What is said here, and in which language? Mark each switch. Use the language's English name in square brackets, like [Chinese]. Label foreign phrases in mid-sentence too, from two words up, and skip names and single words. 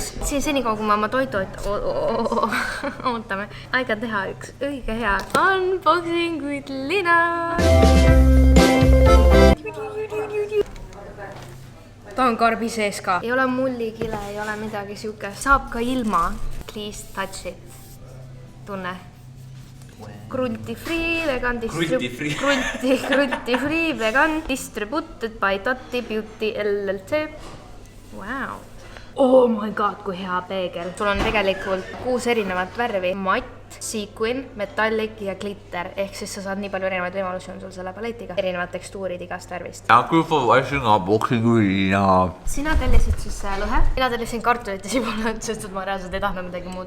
[Estonian] Siin senikaua, kui ma oma toitu ootame. Aega teha üks õige hea [English] Unboxing with [Estonian] Liina. ta on karbi sees ka. Ei ole mullikile, ei ole midagi siukest. Saab ka ilma. [English] Please touch it. Tunne. Cruelty free vegan Cruelty free vegan distributed by Tati Beauty LLC. Wow. Oh my god, [Estonian] kui hea peegel. Sul on tegelikult 6 erinevat värvi. Matt, [English] sequin, metallic [Estonian] ja glitter. Ehk siis sa saad nii palju erinevaid võimalusi on sul selle paletiga. Erinevad tekstuurid igast värvist. Sina tellisid siis lõhe. Mina tellisin kartulit ja sibulat, sest et ma reaalselt ei tahtnud midagi muud.